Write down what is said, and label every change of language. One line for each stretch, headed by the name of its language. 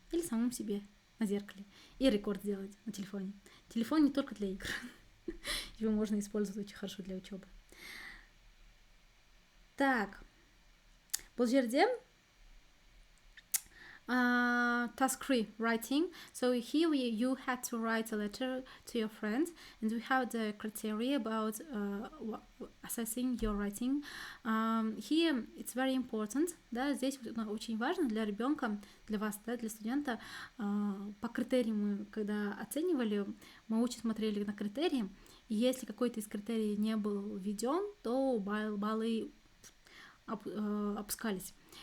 Russian: Или самому себе на зеркале. И рекорд сделать на телефоне. Телефон не только для игр. Его можно использовать очень хорошо для учебы. Так.
Kazakh: Бұл жерде task 3, writing.
English: So here you had to write a letter to your friends, and we have the criteria about assessing your writing. Here it's very important,
Russian: да, здесь очень важно для ребенка, для вас, да, для студента. По критериям мы, когда оценивали, мы очень смотрели на критерии, и если какой-то из критерий не был введен, то баллы опускались.